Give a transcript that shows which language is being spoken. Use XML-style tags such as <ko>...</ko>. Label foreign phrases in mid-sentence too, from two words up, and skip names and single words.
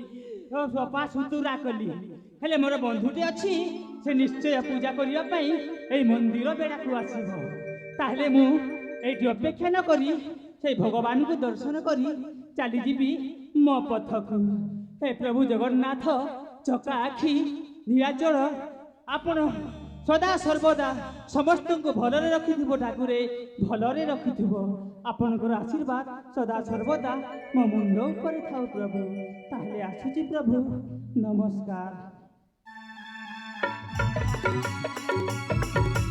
<or>ସଫା ସୁତୁରା କଲି ହେଲେ ମୋର ବନ୍ଧୁଟେ ଅଛି ସେ ନିଶ୍ଚୟ ପୂଜା କରିବା ପାଇଁ ଏଇ ମନ୍ଦିର ବେଢ଼ା କୁ ଆସିବ। ତାହାଲେ ମୁ ଏଠି ଅପେକ୍ଷା ନ କରି ସେ ଭଗବାନ କୁ ଦର୍ଶନ କରି ଚାଲି ଯିବି ମୋ ପଥକୁ। ହେ ପ୍ରଭୁ ଜଗନ୍ନାଥ ଚକା ଆଖି ନୀଳାଚଳ ଆପଣ ସଦା ସର୍ବଦା ସମସ୍ତ କୁ ଭଲରେ ରଖିଥିବ ଠାକୁରେ ଭଲରେ ରଖିଥିବ ठाकुरे भलरे रखिथिबो। ଆପଣଙ୍କର ଆଶୀର୍ବାଦ ସଦା ସର୍ବଦା ମୋ ମୁଣ୍ଡ ଉପର ଥାଉ ପ୍ରଭୁ। ତାହାଲେ ଆସୁଛି ପ୍ରଭୁ ନମସ୍କାର।</or>